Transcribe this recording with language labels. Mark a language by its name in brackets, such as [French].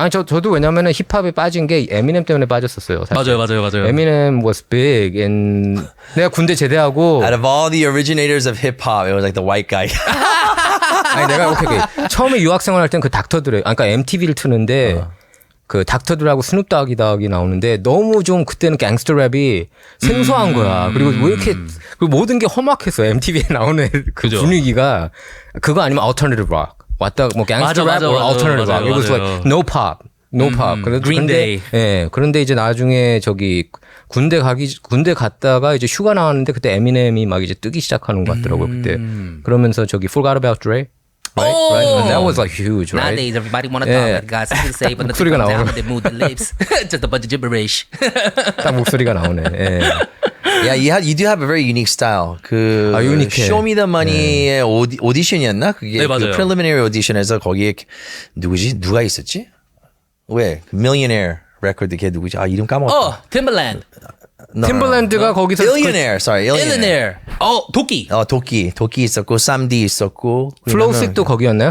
[Korean] 아니 저도 왜냐면은 힙합에 빠진 게 에미넴 때문에 빠졌었어요. 사실. 맞아요. 에미넴 [English] was big in [Korean] 내가 군대 제대하고 [English] Out of all the originators of hip hop, it was like the white guy. [Korean] 아니 내가 오케이. 처음에 유학생활 할 땐 그 닥터드래. 그러니까 MTV를 트는데 그 닥터들하고 스눕닥이 나오는데 너무 좀 그때는 갱스터 랩이 생소한 거야. 그리고 왜 이렇게 그리고 모든 게 험악했어. MTV에 나오는 그 그죠. 분위기가 그거 아니면 alternative rock. 왔다 뭐 갱스터 랩 or alternative rock. [English] It was like no pop. No pop. Green Day. [Korean] 예. 그런데 이제 나중에 저기 군대 갔다가 이제 휴가 나왔는데 그때 에미넴이 막 이제 뜨기 시작하는 것 같더라고요. 그때. 그러면서 저기 [English] Forgot About Dre. Right? And that was like huge, right? Nowadays, everybody want to talk. But got something to say, but nothing 목소리가 comes out when they move the lips. Just a bunch of gibberish. [Korean] 딱 목소리가 나오네. 예. [English] Yeah, you do have a very unique style. [Korean] 그 유니크해. Show Me the Money의 오디션이었나? 그게 네, 그 맞아요. preliminary audition에서 거기에 누가 있었지? 왜? 그 Millionaire record 걔 누구지? 이름 까먹었다. Timbaland. 팀벌랜드가 거기서 [English] Billionaire, sorry, [Korean] Illionaire. 도끼. 도끼 있었고, 쌈디 있었고. 플로우식도 거기였나요?